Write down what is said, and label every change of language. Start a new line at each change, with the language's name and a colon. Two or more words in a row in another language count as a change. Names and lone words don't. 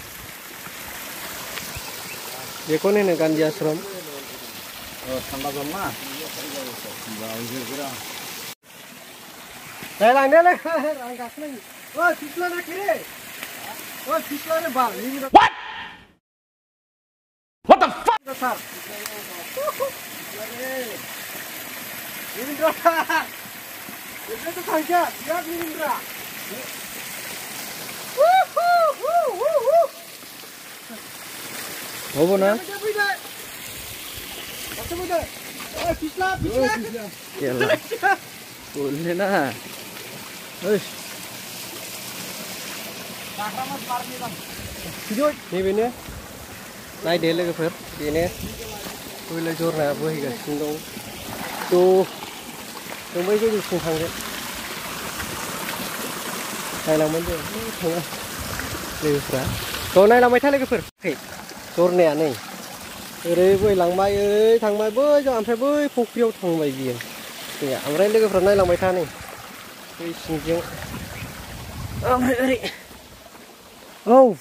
Bodo: बेखौनो होनो गान्धी आश्रम नायलांदो लोगो आं गाखोनांगौ फिस्लानाखै रे फिस्लानो बाल
English: What the fuck?
Malay: Apa na? Yalah. Boleh na. Eish.
Bodo: Ini नायदो लोगोफोर बेनो कोइला जरना बोहैगासिनो दं जों बै गोजौसिम थांगोन नायलांबाय जों थाङा लोगोफ्रा नायलांबाय था लोगोफोर जरनाया नै ओरै बोहैलांबाय ओरै थांबाय बैजों ओमफ्राय बै फुख्रियाव थांबाय बियो ओमफ्राय लोगोफ्रा नायलांबाय था नै बै सिंजों ओमफ्राय ओरै औ